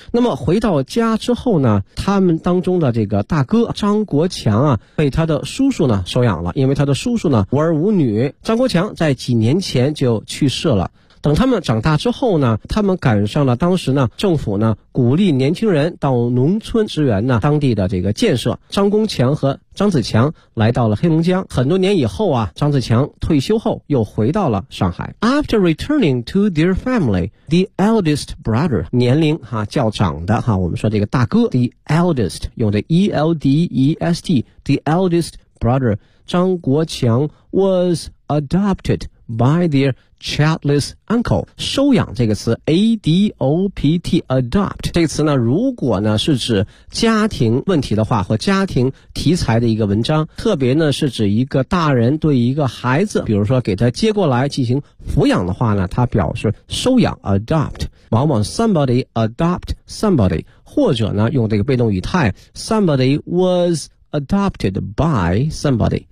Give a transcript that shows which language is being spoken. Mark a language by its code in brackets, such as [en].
[zh] 那么回到家之后呢，他们当中的这个大哥张国强啊被他的叔叔呢收养了，因为他的叔叔呢无儿无女，张国强在几年前就去世了。等他们长大之后呢，他们赶上了当时呢政府呢鼓励年轻人到农村支援呢当地的这个建设。张公强和张子强来到了黑龙江。很多年以后啊，张子强退休后又回到了上海。 [en] After returning to their family, the eldest brother, [zh] 年龄哈、啊、较长的哈、啊，我们说这个大哥 [en] ，the eldest [zh] 用的 [en] eldest, the eldest brother 张国强 was adopted by their childless uncle. [zh] 收养这个词 ,adopt, adopt. 这个词呢如果呢是指家庭问题的话或家庭题材的一个文章，特别呢是指一个大人对一个孩子比如说给他接过来进行抚养的话呢，他表示收养 ,adopt. 往往 [en] somebody adopt somebody, [zh] 或者呢用这个被动语态 [en] ,somebody was adopted by somebody.